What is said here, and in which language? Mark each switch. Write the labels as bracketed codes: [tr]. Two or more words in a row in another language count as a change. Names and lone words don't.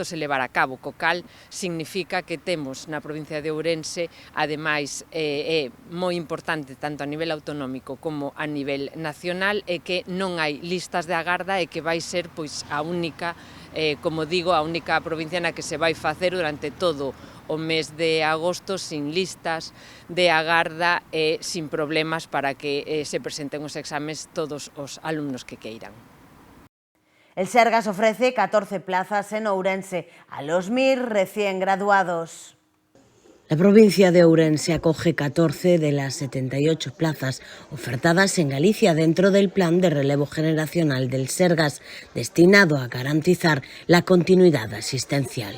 [gl] se levara a cabo, co cal significa que temos na provincia de Ourense, ademais, é moi importante tanto a nivel autonómico como a nivel nacional e que non hai listas de agarda e que vai ser a única, como digo, a única provincia na que se vai facer durante todo o mes de agosto sin listas de agarda e sin problemas para que se presenten os exames todos os alumnos que queiran. [es] El Sergas ofrece 14 plazas en Ourense a los 1.000 recién graduados. La provincia de Ourense acoge 14 de las 78 plazas ofertadas en Galicia dentro del plan de relevo generacional del Sergas, destinado a garantizar la continuidad asistencial.